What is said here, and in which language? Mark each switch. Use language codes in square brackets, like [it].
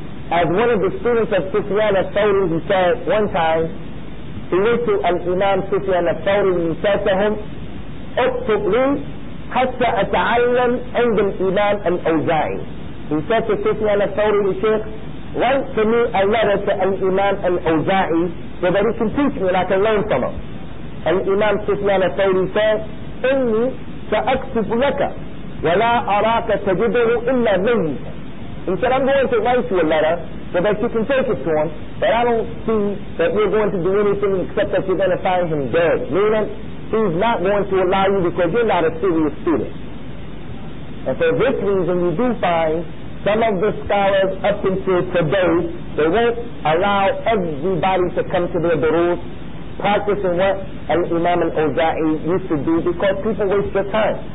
[en] As one of the students of Sufyan al-Thawri, he said one time, he went to Imam Sufyan al-Thawri and he said to him, [ar] اكتب لي حتى أتعلم عند الإمام الأوزاعي. [en] He said to Sufyan al-Thawri, the Sheikh, write to me a letter to Imam al Awzaa'ee so that he can teach me and I can learn from him. And Imam Sufyan al-Thawri said, [ar] إني سأكتب لك ولا أراك تجده إلا ميتا. [en] He said, I'm going to write you a letter so that you can take it to him, but I don't see that you're going to do anything except that you're going to find him dead. Meaning, he's not going to allow you because you're not a serious student. And for this reason, you do find some of the scholars up until today, they won't allow everybody to come to their durus, practicing what Imam al Awzaa'ee used to do, because people waste their time.